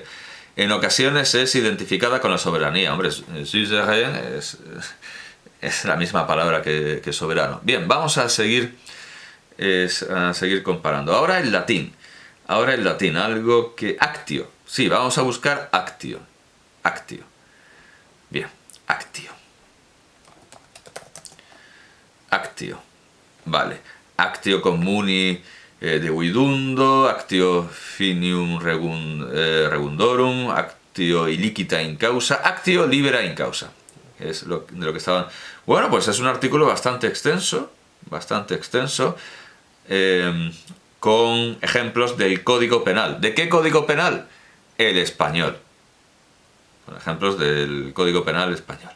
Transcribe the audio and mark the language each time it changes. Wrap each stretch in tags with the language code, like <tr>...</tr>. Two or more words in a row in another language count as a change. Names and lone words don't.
<es>En ocasiones es identificada con la soberanía. Hombre, suzerain es la misma palabra que soberano. Bien, vamos a seguir comparando. Ahora el latín, algo que... Actio. Sí, vamos a buscar actio. Bien, actio. Vale.</es> <la>Actio communi devidundo, actio finium regundorum, actio illicita in causa, actio libera in causa.</la> <es>Es de lo que estaban... Bueno, pues es un artículo bastante extenso, con ejemplos del Código Penal. ¿De qué Código Penal? El español. Con ejemplos del Código Penal español.</es>